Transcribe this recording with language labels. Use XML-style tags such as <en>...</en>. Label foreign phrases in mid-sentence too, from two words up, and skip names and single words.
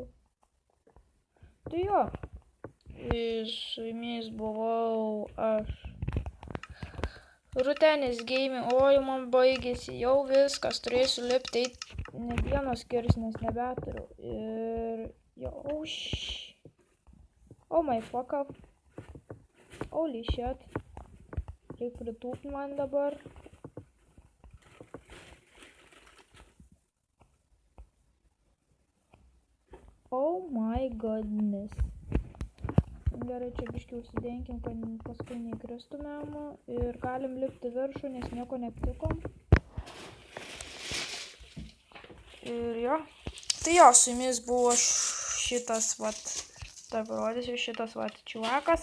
<lt>Tai jo. Su jumis buvau aš. Rutenis gaming. O, jau man baigėsi. Jau viskas. Turėsiu lipti. Ne dienos skirs, nes nebeturiu. Ir... Jo,</lt> <en>oh my fuck up. Holy shit.</en> <lt>Reikia pritūpti man dabar.</lt> <en>Oh my goodness.</en> <lt>Gerai, čia biškiai užsidenkim, kad paskui neįkristumėm. Ir galim lipti viršų, nes nieko neaptikom. Ir jo. Tai jo, su jumis buvo šitas, vat, taip rodysiu, šitas, vat, čiuvakas.</lt>